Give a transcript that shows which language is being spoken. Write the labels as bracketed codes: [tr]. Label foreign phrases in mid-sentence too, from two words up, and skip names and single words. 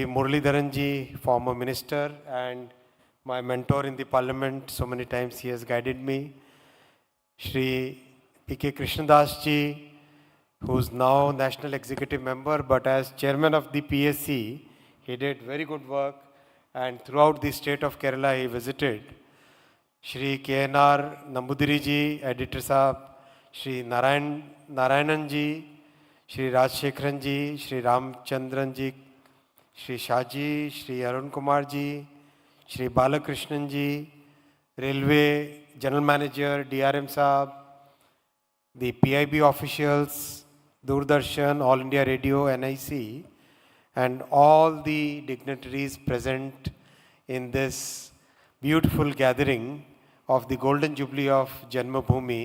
[en] Muralidharan ji, former minister and my mentor in the parliament, so many times he has guided me. Shri P.K. Krishnadas ji, who is now national executive member, but as chairman of the PSC, he did very good work, and throughout the state of Kerala he visited. Shri K.N.R. Nambudiri ji, editor sahab, Shri Narayanan ji, Shri Rajshekharan ji, Shri Ramchandran ji, Shri Shaji, Shri Arun Kumar ji, Shri Balakrishnan ji, Railway General Manager, DRM Saab, the PIB officials, Doordarshan, All India Radio, NIC, and all the dignitaries present in this beautiful gathering of the Golden Jubilee of Janmabhumi.